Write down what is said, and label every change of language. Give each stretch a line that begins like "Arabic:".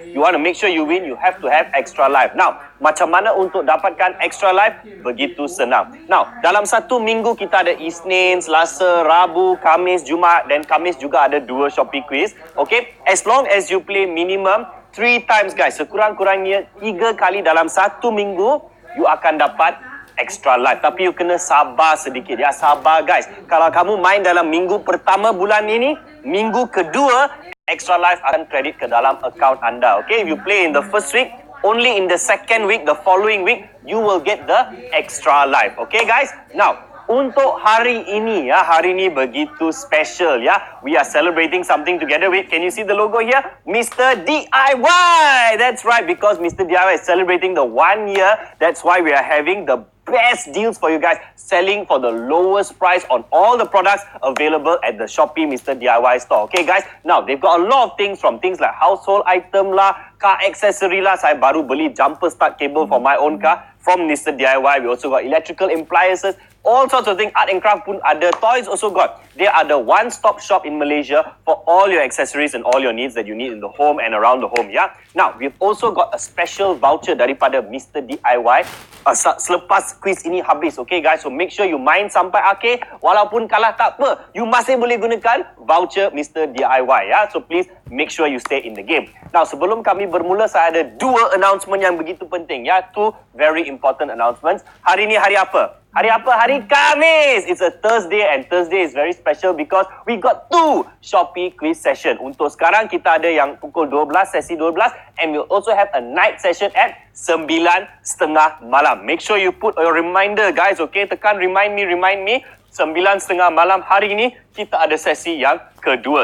English: You want to make sure you win, you have to have extra life.
Malay: Now, macam mana untuk dapatkan extra life? Begitu senang. Now, dalam satu minggu kita ada Isnin, Selasa, Rabu, Khamis, Jumaat dan Khamis juga ada 2 Shopee quiz. Okay?
English: As long as you play minimum 3 times, guys,
Malay: sekurang-kurangnya 3 kali dalam satu minggu, you akan dapat extra life. Tapi you kena sabar sedikit, ya. Sabar, guys. Kalau kamu main dalam minggu pertama bulan ini, minggu kedua, extra life akan kredit ke dalam account anda.
English: Okay, if you play in the first week, only in the second week, the following week, you will get the extra life. Okay, guys?
Malay: Now, untuk hari ini, ya, hari ini begitu special, ya.
English: We are celebrating something together with, can you see the logo here? Mr. DIY! That's right, because Mr. DIY is celebrating the 1 year. That's why we are having the best deals for you guys, selling for the lowest price on all the products available at the Shopee Mr. DIY store. Okay, guys? Now, they've got a lot of things from things like household item lah, car accessory lah.
Malay: Saya baru beli
English: jumper start cable for my own car from Mr. DIY. We also got electrical appliances, all sorts of things. Art and craft
Malay: pun ada.
English: Toys also got. They are the one-stop shop in Malaysia for all your accessories and all your needs that you need in the home and around the home, yeah? Now, we've also got a special voucher daripada Mr.
Malay: DIY selepas quiz ini habis,
English: okay, guys? So, make sure you
Malay: main sampai akhir. Walaupun kalah tak apa, you masih boleh gunakan voucher Mr. DIY, ya?
English: So, please make sure you stay in the game. Now,
Malay: sebelum kami bermula, saya ada 2 announcement yang begitu penting, ya?
English: 2 very important announcements.
Malay: Hari ini hari apa? Hari apa? Hari Khamis.
English: It's a Thursday and Thursday is very special because we got 2 Shopee quiz session.
Malay: Untuk sekarang kita ada yang pukul 12, sesi 12
English: and we'll also have a night session at 9:30 malam. Make sure you put a reminder, guys, okay?
Malay: Tekan remind me. 9:30 malam hari ini kita ada sesi yang kedua.